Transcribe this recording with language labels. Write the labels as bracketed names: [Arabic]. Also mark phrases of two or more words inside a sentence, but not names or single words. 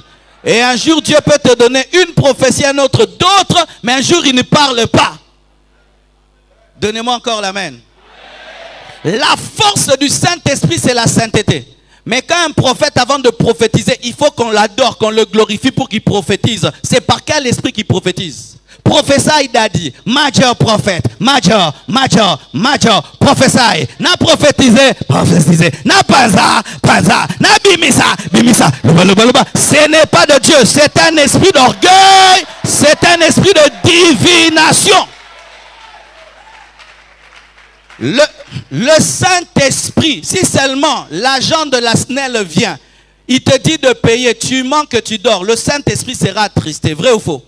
[French] Et un jour, Dieu peut te donner une prophétie, un autre d'autres, mais un jour, il ne parle pas. Donnez-moi encore l'amen. La force du Saint-Esprit, c'est la sainteté. Mais quand un prophète, avant de prophétiser, il faut qu'on l'adore, qu'on le glorifie pour qu'il prophétise. C'est par quel esprit qu'il prophétise? [English] Prophesy, daddy. Major prophète. Major, prophesy. [Lingala] Na prophétisé, prophétisé. Na panza, na bimisa, bimisa. [French] Ce n'est pas de Dieu, c'est un esprit d'orgueil, c'est un esprit de divination. Le Saint-Esprit, si seulement l'agent de la SNEL vient, il te dit de payer, tu manques, tu dors, le Saint-Esprit sera attristé, vrai ou faux?